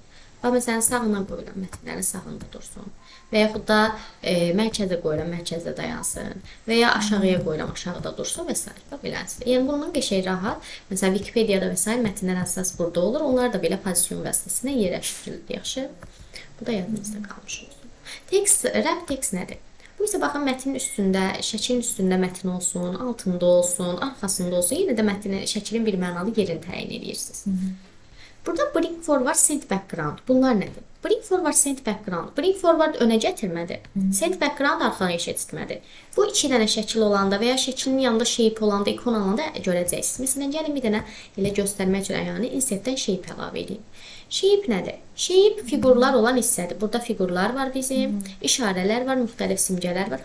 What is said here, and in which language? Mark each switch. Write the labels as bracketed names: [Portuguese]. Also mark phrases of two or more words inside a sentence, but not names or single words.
[Azerbaijani] Bax, məsələn, sağına qoyuram, mətnlərin sağında dursun. Və yaxud da mərkəzə qoyuram, mərkəzdə dayansın. Və ya aşağıya qoyuram, aşağıda dursun və s. Bax, beləncə. Yəni, bundan qəşəng rahat. Məsələn, Wikipediyada və s. mətnlər əsas burada olur. Onlar da belə pozisyon vasitəsilə yerləşdirilir. Yaxşı. Bu da yadınızda qalmış olsun. [English] Text, wrap text nədir? [Azerbaijani] Bu isə baxın, mətnin üstündə, şəklin üstündə mətn olsun, altında olsun, arxasında olsun. Yenə də mətnin, şəklin bir mənalı yerini təyin edirsiniz. [English] Burada bring forward, send background. [Azerbaijani] Bunlar nədir? [English] Bring forward, send background. Bring forward [Azerbaijani] önə gətirmədir. [English] Send background [Azerbaijani] arxaya keçirtmədir. Bu iki dənə şəkil olanda və ya şəklin yanında shape olanda, ikon olanda görəcəksiniz. Məsələn, gəlin bir dənə elə göstərmək üçün yəni insertdən shape əlavə edeyim. Shape nədir? Shape fiqurlar olan hissədir. Burada fiqurlar var bizim, işarələr var, müxtəlif simgələr var.